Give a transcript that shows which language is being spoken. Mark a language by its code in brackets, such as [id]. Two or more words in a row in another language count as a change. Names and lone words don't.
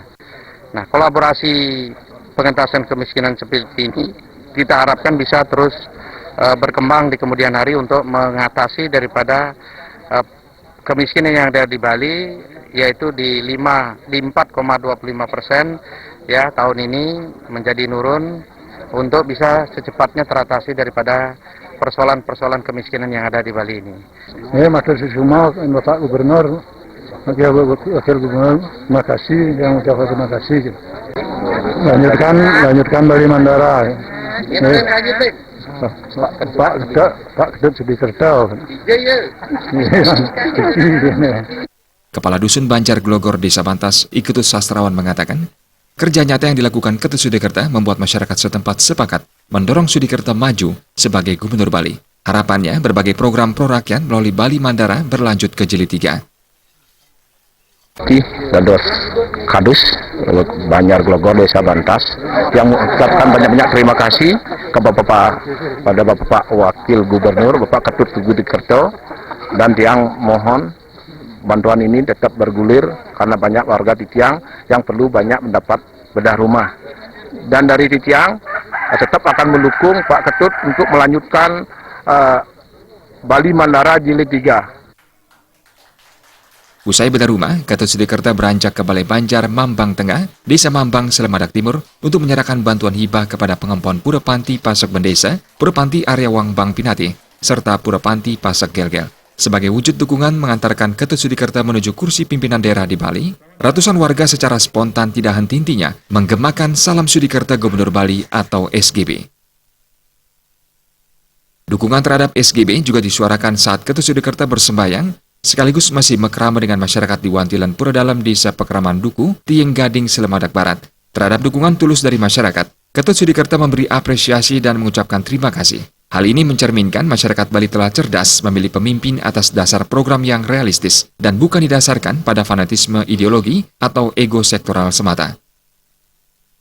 [id] Nah, kolaborasi pengentasan kemiskinan seperti ini kita harapkan bisa terus berkembang di kemudian hari untuk mengatasi daripada kemiskinan yang ada di Bali, yaitu di 4,25% ya tahun ini menjadi nurun untuk bisa secepatnya teratasi daripada persoalan-persoalan kemiskinan yang ada di Bali ini. Matur semua Bapak Gubernur, Wakil Gubernur, terima kasih, yang ucapkan terima kasih. Lanjutkan Bali Mandara. Pak Ketut Sudikarta. Kepala Dusun Banjar Glogor, Desa Bantas, Iketus Sastrawan mengatakan, kerja nyata yang dilakukan Ketut Sudikarta membuat masyarakat setempat sepakat mendorong Sudikarta maju sebagai Gubernur Bali. Harapannya berbagai program pro rakyat melalui Bali Mandara berlanjut ke Jilid 3. Dados Kadus Banjar Glogor Desa Bantas yang mengucapkan banyak-banyak terima kasih pada Bapak Wakil Gubernur Bapak Ketut Sudikarta, dan Tiang mohon bantuan ini tetap bergulir karena banyak warga di Tiang yang perlu banyak mendapat bedah rumah, dan dari Tiang tetap akan mendukung Pak Ketut untuk melanjutkan Bali Mandara Jilid 3. Usai bedah rumah, Ketut Sudikarta beranjak ke Balai Banjar Mambang Tengah, Desa Mambang, Selamadak Timur, untuk menyerahkan bantuan hibah kepada pengempon Pura Panti Pasek Bendesa, Pura Panti Area Wangbang Pinati, serta Pura Panti Pasek Gelgel. Sebagai wujud dukungan mengantarkan Ketut Sudikarta menuju kursi pimpinan daerah di Bali, ratusan warga secara spontan tidak henti-hentinya menggemakan Salam Sudikarta Gubernur Bali atau SGB. Dukungan terhadap SGB juga disuarakan saat Ketut Sudikarta bersembayang, sekaligus masih mekrama dengan masyarakat di Wantilan Pura Dalam Desa Pekraman Duku, Tieng Gading, Selamadak Barat. Terhadap dukungan tulus dari masyarakat, Ketut Sudikarta memberi apresiasi dan mengucapkan terima kasih. Hal ini mencerminkan masyarakat Bali telah cerdas memilih pemimpin atas dasar program yang realistis dan bukan didasarkan pada fanatisme ideologi atau ego sektoral semata.